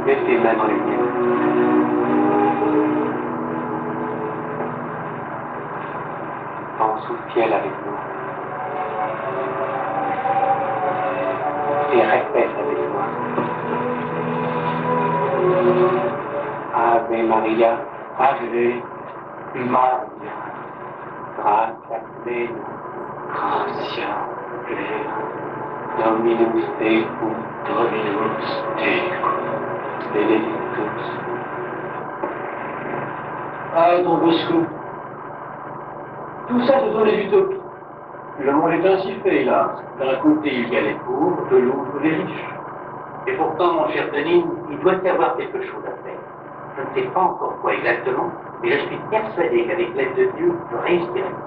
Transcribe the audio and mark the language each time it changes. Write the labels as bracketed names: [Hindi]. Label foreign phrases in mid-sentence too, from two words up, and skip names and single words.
[French] tes mains dans les miennes. Pense au ciel avec moi. Et répète avec moi. [Latin] Ave Maria, Ave Maria, gratia plena, gratia plena, Dominus tecum, benedictus. [French] Ah, Don Bosco, tout ça, ce sont les utopies. Le monde est ainsi fait, là. D'un côté, il y a les pauvres, de l'autre, les riches. Et pourtant, mon cher Denis, il doit y avoir quelque chose à faire. Je ne sais pas encore quoi exactement, mais je suis persuadé qu'avec l'aide de Dieu, je réussirai.